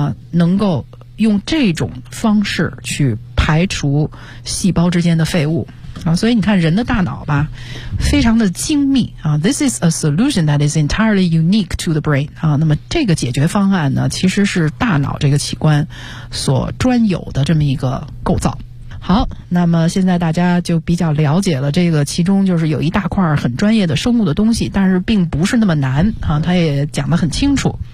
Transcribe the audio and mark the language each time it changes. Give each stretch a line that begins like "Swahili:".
Chinese: 能够用这种方式去排除细胞之间的废物啊，所以你看人的大脑吧，非常的精密啊。
English: This is a solution that is entirely unique to the brain 啊。
Chinese: 那么这个解决方案呢，其实是大脑这个器官所专有的这么一个构造。好，那么现在大家就比较了解了，这个其中就是有一大块很专业的生物的东西，但是并不是那么难啊，他也讲得很清楚。